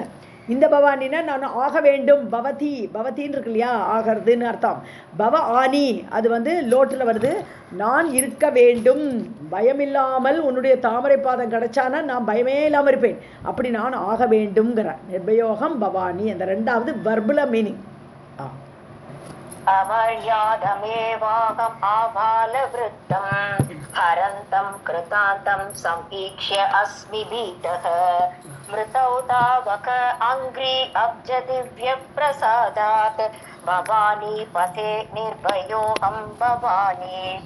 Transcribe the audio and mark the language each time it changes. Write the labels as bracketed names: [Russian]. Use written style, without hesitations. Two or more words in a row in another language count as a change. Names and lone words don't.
[Tamil] இந்த பவானினா நான் ஆக வேண்டும், பவதி பவத்தின்னு இருக்கு இல்லையா, ஆகிறதுன்னு அர்த்தம். பவ ஆனி அது வந்து லோட்டில் வருது. நான் இருக்க வேண்டும், பயமில்லாமல் உன்னுடைய தாமரை பாதம் கிடைச்சானா நான் பயமே இல்லாமல் இருப்பேன், அப்படி நான் ஆக வேண்டும்ங்கிற [Sanskrit] निर्भयोऽहं भवानी. [Tamil] அந்த ரெண்டாவது வர்புல மீனிங். [Sanskrit] अमर्यादमेवाहम् आबालवृत्तम् हरन्तं कृतान्तं समीक्ष्य अस्मि भीतः मृतौ तावक अङ्घ्रि अब्जदिव्यप्रसादात् भवानी पथे निर्भयोऽहं भवानी.